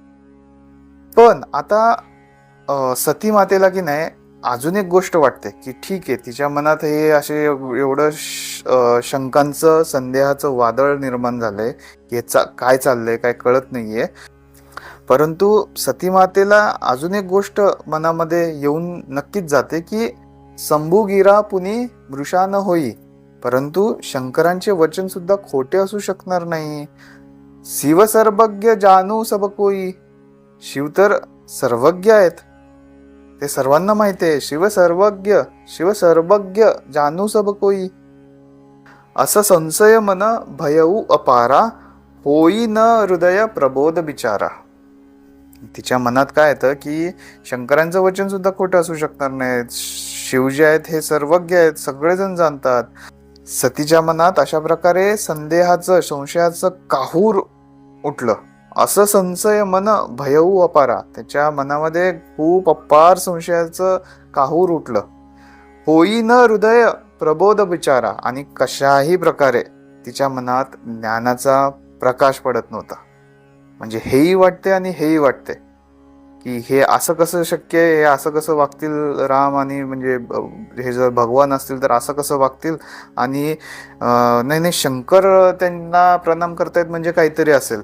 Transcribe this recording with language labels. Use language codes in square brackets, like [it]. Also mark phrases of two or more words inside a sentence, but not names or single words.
[mr] पण आता सतीमातेला की नाही अजून एक गोष्ट वाटते की ठीक आहे, तिच्या मनात हे असे एवढं शंकांचं संदेहाचं वादळ निर्माण झालंय की काय चाललंय काय कळत नाहीये. परंतु सतीमातेला अजून एक गोष्ट मनामध्ये येऊन नक्कीच जाते की [awa] संभुगिरा पुनी मृषा न होई. [mr] परंतु शंकरांचे वचन सुद्धा खोटे असू शकणार नाही. [awa] शिव सर्वज्ञ जानू सब कोई. [mr] शिव तर सर्वज्ञ आहेत, ते सर्वांना माहिती आहे. [awa] शिव सर्वज्ञ जानू सब कोई. असं संशय मन भयऊ अपारा, होई न हृदय प्रबोध बिचारा. [mr] तिच्या मनात काय येतं की शंकरांचं वचन सुद्धा खोटं असू शकणार नाहीत. शिव जे आहेत हे सर्वज्ञ आहेत, सगळेजण जाणतात. सतीच्या मनात अशा प्रकारे संशयाचं काहूर उठलं. [awa] असं संशय मन भयऊ अपारा. [mr] त्याच्या मनामध्ये खूप अपार संशयाचं काहूर उठलं. [awa] होई न हृदय प्रबोध बिचारा. [mr] आणि कशाही प्रकारे तिच्या मनात ज्ञानाचा प्रकाश पडत नव्हता. म्हणजे हेही वाटते आणि हेही वाटते की हे असं कसं शक्य आहे, हे असं कसं वागतील राम, आणि म्हणजे हे जर भगवान असतील तर असं कसं वागतील, आणि नाही शंकर त्यांना प्रणाम करतायत म्हणजे काहीतरी असेल.